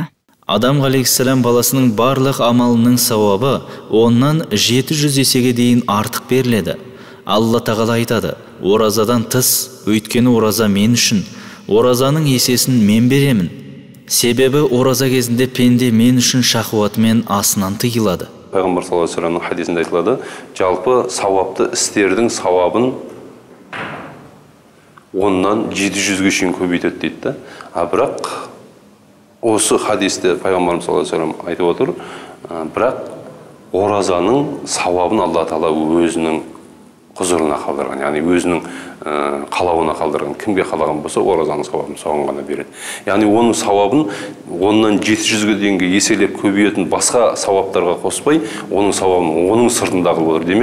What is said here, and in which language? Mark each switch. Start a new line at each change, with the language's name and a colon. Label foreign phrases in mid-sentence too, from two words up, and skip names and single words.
Kazakh: Адам алейхиссалам баласының барлық амалының сауабы оннан 700 есеге дейін артық беріледі. Алла Тағала айтады: оразадан тыс, өйткені ораза мен үшін, оразаның есесін мен беремін. Себебі ораза кезінде пенде мен үшін шахуатымен асынан тыйылады. Пайғамбар
Arabic: صلى الله عليه وسلم
Kazakh: хадисінде айтылады: жалпы сауапты істердің сауабын оннан 700-ге шейін көбейтеді дейді. Бірақ осы хадисте Пайғамбарымыз
Arabic: صلى الله عليه وسلم
Kazakh: айтып отыр, бірақ оразаның сауабын Алла Тағала өзінің құзырына қалдырған, яғни өзінің қалауына қалдырған. Кімге қалаған болса, оразаның сауабын соған ғана береді. Яғни оның сауабын оннан 700-ге дейінгі еселеп көбейетін басқа сауаптарға қоспай, оның сауабын оның сыртында қылып отыр.